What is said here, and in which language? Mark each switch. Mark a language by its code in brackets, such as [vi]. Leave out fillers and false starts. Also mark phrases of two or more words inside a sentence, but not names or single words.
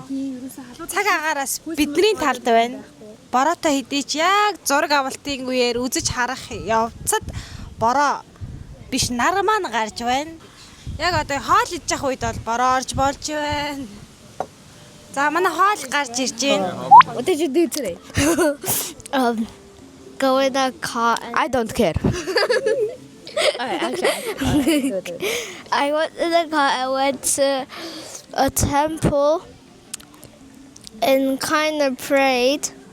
[mn] Цаг агаараас бидний талд байна. Бороотой хэдийч яг зураг авалтын үеэр үзэж харах явцад бороо биш нар маань гарч байна. Яг одоо хоол идэж явах үед бол бороо орж болж байна. За манай хоол гарч ирж байна. [en] What did you do today? Go in a car. I don't care. I went in a car. I went to a temple and kind of prayed.